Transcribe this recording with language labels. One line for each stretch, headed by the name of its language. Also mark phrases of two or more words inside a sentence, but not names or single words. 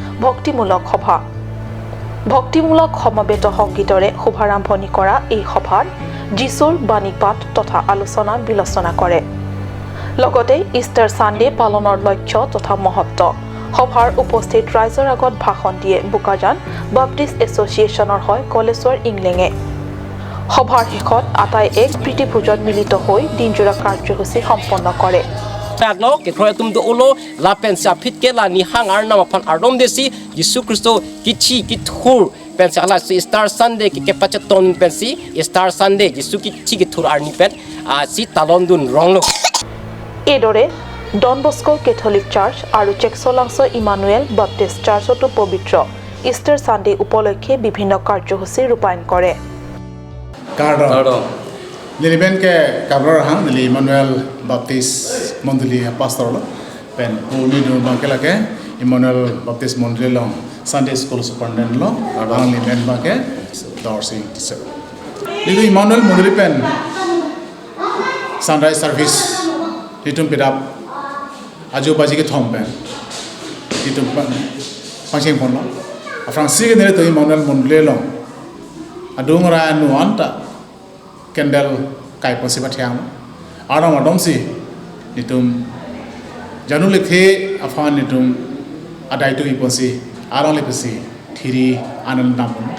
Assamese: ভক্তিমূলক সমবেত সংগীতৰে শুভাৰম্ভণি কৰা এই সভাত যীশুৰ বাণীপাঠ তথা আলোচনা বিলোচনা কৰে লগতে ইষ্টাৰ সানডে পালনৰ লক্ষ্য তথা মহত্ব সভাৰ উপস্থিত ৰাইজৰ আগত ভাষণ দিয়ে বোকাজান বাপ্টিষ্ট এছ'চিয়েশ্যনৰ হয় কলেশ্বৰ ইংলেঙে সভাৰ শেষত আটাই এক প্ৰীতিভোজত মিলিত হৈ দিনজোৰা কাৰ্যসূচী সম্পন্ন কৰে
Karbi: Paglo ke kroya tum do ulo la pensa fit ke la ni hang ar na phan ardom desi Yesu Kristo kichi kithur pensa ala Star Sunday ke pachaton pensi Star Sunday Yesu kichi kithur ar ni pet si talon dun ronglo
Assamese: edore Don Bosco Catholic Church আৰু চেকচলাংছ ইমানুৱেল বাপ্টিষ্ট চাৰ্চতো পবিত্ৰ ইষ্টাৰ সানডে উপলক্ষে বিভিন্ন কাৰ্যসূচী ৰূপায়ণ কৰে Cardo.
Karbi: Niliben ke kabrar hang nili Emmanuel Baptist Monduli pastor lo pen uni do bangkela ke Emmanuel Baptist Monduli lo
English: Sunday school superintendent
Karbi: lo ang liben bangke Dorsey teacher. Lidu Emmanuel Monduli pen
English: sunrise service
Karbi: litum pidap aju baji ke thom pen litum pangcheng pon lo afrang sige nere to Emmanuel Monduli lo adung ra nu anta kendal kai posi pathiang adam adom si nitum janu lekhe afan nitum adai to iponsi arang lepsi thiri anand nam